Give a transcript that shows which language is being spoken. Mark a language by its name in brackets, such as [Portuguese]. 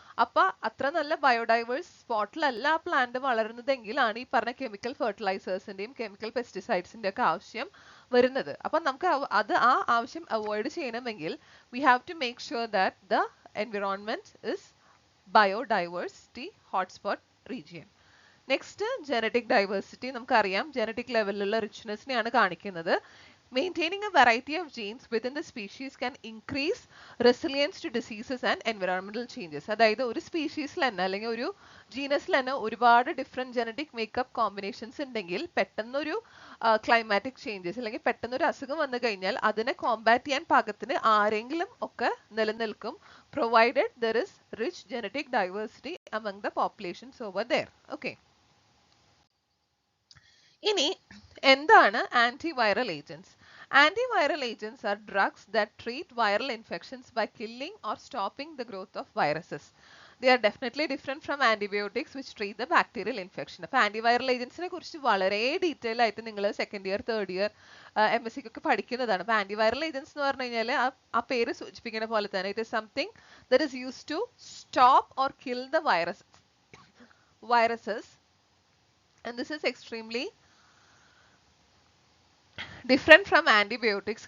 [Malayalam] അപ്പൊ അത്ര നല്ല ബയോഡൈവേഴ്സ് സ്പോട്ടിലല്ല ആ പ്ലാന്റ് വളരുന്നതെങ്കിലാണ് ഈ പറഞ്ഞ കെമിക്കൽ ഫെർട്ടിലൈസേഴ്സിന്റെയും കെമിക്കൽ പെസ്റ്റിസൈഡ്സിന്റെ ഒക്കെ ആവശ്യം വരുന്നത്. അപ്പൊ നമുക്ക് ആ ആവശ്യം അവോയ്ഡ് ചെയ്യണമെങ്കിൽ [English] We have to make sure that the environment is biodiversity hotspot region. Next, genetic diversity. [Malayalam] നമുക്കറിയാം ജനറ്റിക് ലെവലിലുള്ള റിച്ച്നെസ്സിനെയാണ് കാണിക്കുന്നത്. [English] Maintaining a variety of genes within the species can increase resilience to diseases and environmental changes. [Malayalam] അതായത് ഒരു സ്പീഷീസിൽ തന്നെ അല്ലെങ്കിൽ ഒരു ജീനസിൽ തന്നെ ഒരുപാട് ഡിഫറെന്റ് ജനറ്റിക് മേക്കപ്പ് കോമ്പിനേഷൻസ് ഉണ്ടെങ്കിൽ പെട്ടെന്നൊരു ക്ലൈമാറ്റിക് ചേഞ്ചസ് അല്ലെങ്കിൽ പെട്ടെന്നൊരു അസുഖം വന്നു കഴിഞ്ഞാൽ അതിനെ കോമ്പാറ്റ് ചെയ്യാൻ പാകത്തിന് ആരെങ്കിലും ഒക്കെ നിലനിൽക്കും, [English] provided there is rich genetic diversity among the populations over there. Okay. [Malayalam] ഇനി എന്താണ് antiviral agents? [English] Antiviral agents are drugs that treat viral infections by killing or stopping the growth of viruses. they are definitely different from antibiotics which treat the bacterial infection. [Malayalam] അപ്പോൾ antiviral ഏജൻസിനെ കുറിച്ച് വളരെ detail ആയിട്ട് നിങ്ങൾ second year third year MSc ഒക്കെ പഠിക്കുന്നതാണ്. അപ്പോൾ antiviral agents എന്ന് പറഞ്ഞു കഴിഞ്ഞാൽ ആ പേര് സൂചിപ്പിക്കുന്ന പോലെ തന്നെ [English] It is something that is used to stop or kill the viruses, and this is extremely different from antibiotics.